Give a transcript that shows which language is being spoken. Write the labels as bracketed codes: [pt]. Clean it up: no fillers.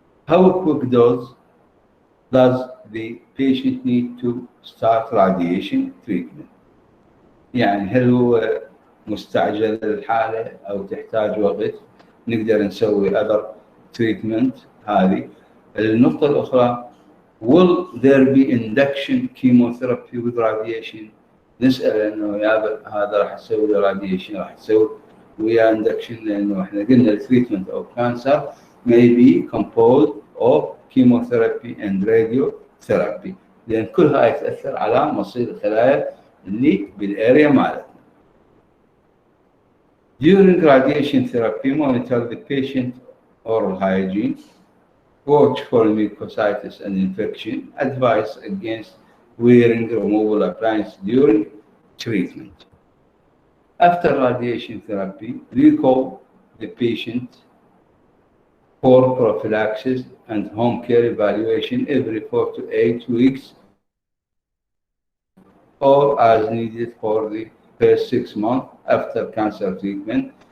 [en] How quick does the patient need to start radiation treatment؟ [ar] يعني هل هو مستعجل الحالة أو تحتاج وقت؟ نقدر نسوي [en] other treatment هذه. [ar] النقطة الأخرى [en] will there be induction chemotherapy with radiation؟ [ar] نسأل إنه هذا راح تسوي له radiation راح تسوي ويا induction لأنه إحنا قلنا [en] treatment of cancer may be composed of chemotherapy and radiotherapy [ar] لأن كلها يتأثر على مصير الخلايا اللي بالاريا مالتنا. [en] During radiation therapy, monitor the patient oral hygiene, watch for mucositis and infection, advise against wearing removable appliances during treatment. After radiation therapy, recall the patient for prophylaxis and home care evaluation every 4 to 8 weeks or as needed for the first 6 months after cancer treatment.